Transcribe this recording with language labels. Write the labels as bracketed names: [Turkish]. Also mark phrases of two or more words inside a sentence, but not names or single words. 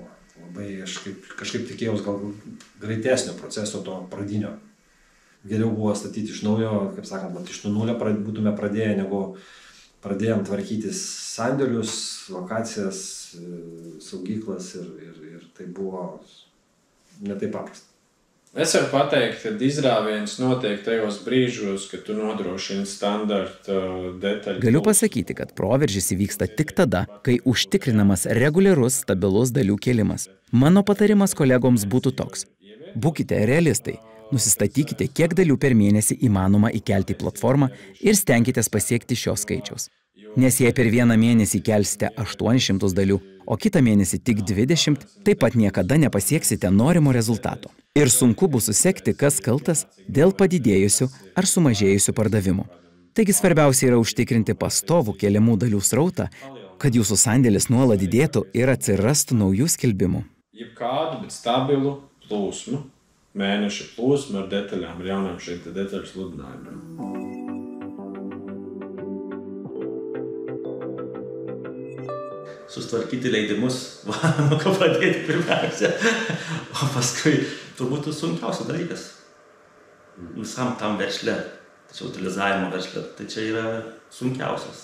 [Lithuanian] Labai aš kažkaip tikėjaus gal greitesnio proceso to pradinio. Geriau buvo statyti iš naujo, kaip sakant, iš nulio būtume pradėję, negu pradėjom tvarkytis sandėlius, lokacijas, saugyklas ir tai buvo netaip paprasta. [Latvian] Es varu pateikt, ka izrāviens notiek tajos brīžos, kad tu nodrošini standarta detaļu. [Lithuanian] Galiu pasakyti, kad proveržis įvyksta tik tada, kai užtikrinamas reguliarus, stabilus dalių kėlimas. Mano patarimas kolegoms būtų toks. Būkite realistai, nusistatykite, kiek dalių per mėnesį įmanoma įkelti į platformą ir stenkitės pasiekti šios skaičiaus. Nes jei per vieną mėnesį kelsite 800 dalių, o kitą mėnesį tik 20, taip pat niekada nepasieksite norimo rezultato. Ir sunku bus susekti, kas kaltas dėl padidėjusių ar sumažėjusių pardavimų. Taigi svarbiausia yra užtikrinti pastovų keliamų dalių srautą, kad jūsų sandėlis nuolat didėtų ir atsirastų naujų skelbimų. [Latvian] Jebkādu, bet stabilu plūsmu, mēneša plūsmu ar detaļām, ar jaunām šeit detaļu sludinājumiem. [Lithuanian] Sustvarkyti leidimus, nuo ko pradėti pirmiausia, o paskui turbūt sunkiausias dalykas visam tam versle, tačiau utilizavimo versle, tai čia yra sunkiausias.